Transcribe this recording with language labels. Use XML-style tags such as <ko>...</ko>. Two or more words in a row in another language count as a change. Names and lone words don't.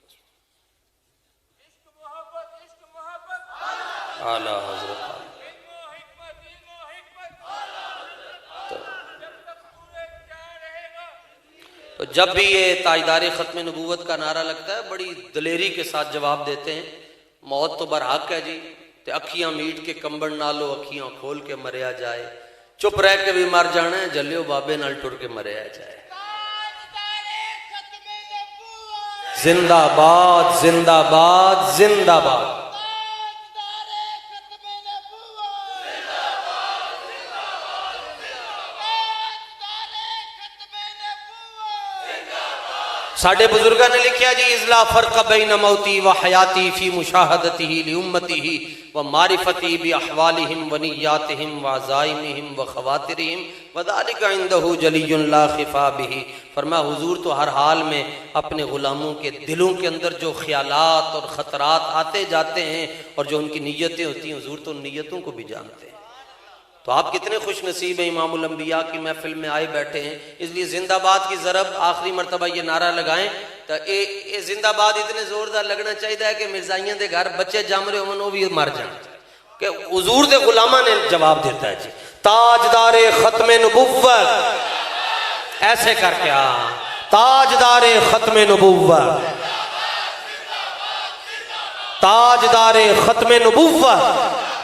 <ur>اعلیٰ حضرت تو جب بھی یہ تاجدار ختم نبوت کا نعرہ لگتا ہے بڑی دلیری کے ساتھ جواب دیتے ہیں، موت تو برحق ہے جی،</ur> <pa>تے اکھیاں میٹ کے کمبڑ نالو اکھیاں کھول کے مریا جائے، چپ رہ کے بھی مر جانا ہے، جلیو بابے نال ٹر کے مریا جائے۔</pa> <ur>زندہ باد زندہ باد زندہ باد۔</ur> <pa>ساڑھے بزرگاں نے لکھیا جی</pa> <ar>اذ لا فرق بین موتی و حیاتی فی مشاہدتہ لامتہ و معرفتی باحوالہم و نیاتہم و عزائمہم و خواترہم وذالک عندہ جلی لا خفا بہ۔</ar> <ur>فرمایا حضور تو ہر حال میں اپنے غلاموں کے دلوں کے اندر جو خیالات اور خطرات آتے جاتے ہیں اور جو ان کی نیتیں ہوتی ہیں، حضور تو ان نیتوں کو بھی جانتے ہیں۔ تو آپ کتنے خوش نصیب ہیں، امام الانبیاء کی محفل میں آئے بیٹھے ہیں، اس لیے زندہ باد کی ضرب آخری مرتبہ یہ نعرہ لگائیں تو اے زندہ باد اتنے زوردار لگنا چاہیے کہ</ur> <pa>مرزائیاں دے گھر بچے جم رہے ہوں</pa> <ur>وہ بھی مر جائیں، کہ</ur> <pa>حضور دے غلامہ نے</pa> <ur>جواب دیتا ہے جی تاجدار ختم نبوت، ایسے کر کے تاجدار ختم نبوت، تاجدار ختم نبوت۔</ur>